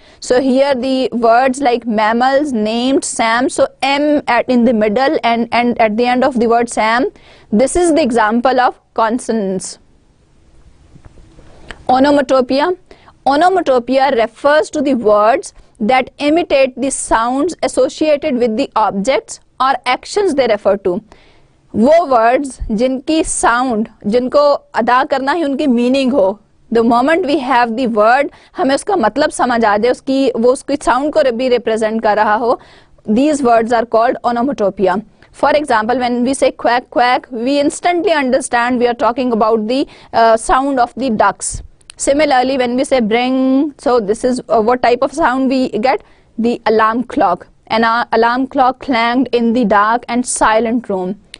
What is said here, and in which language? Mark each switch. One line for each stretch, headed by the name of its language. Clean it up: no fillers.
English: So here the words like mammals named Sam, so M in the middle and at the end of the word Sam, this is the example of consonance. Onomatopoeia. Onomatopoeia refers to the words that imitate the sounds associated with the objects or actions they refer to.
Hindi: वो words जिनकी sound, जिनको अदा करना ही उनकी meaning हो,
English: the moment we have the word,
Hindi: हमें उसका मतलब समझ आ जाए, उसकी sound को भी represent कर रहा हो,
English: these words are called onomatopoeia. For example, when we say quack quack, we instantly understand we are talking about the sound of the ducks. Similarly, when we say bring, so this is what type of sound we get? The alarm clock. An alarm clock clanged in the dark and silent room.